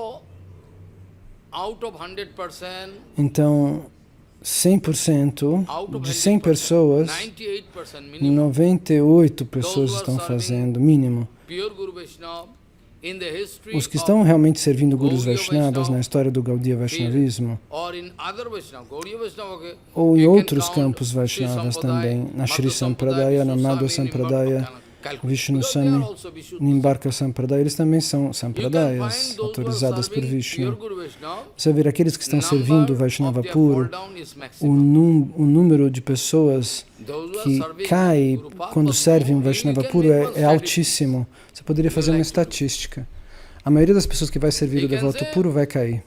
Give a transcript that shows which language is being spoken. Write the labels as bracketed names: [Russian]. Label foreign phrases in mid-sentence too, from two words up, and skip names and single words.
[Portuguese] Então, 100%, de 100 pessoas, 98 pessoas estão fazendo, mínimo. Os que estão realmente servindo Gurus Vaishnavas na história do Gaudiya Vaishnavismo, ou em outros campos Vaishnavas também, na Shri Sampradaya, na Madhva Sampradaya, Vishnu Sami, Nimbarka Sampradaya, eles também são Sampradayas, autorizadas por Vishnu. Você vê aqueles que estão servindo o Vaishnava puro, o número de pessoas que cai quando servem o Vaishnava puro é altíssimo. Você poderia fazer uma estatística. A maioria das pessoas que vai servir o devoto puro vai cair.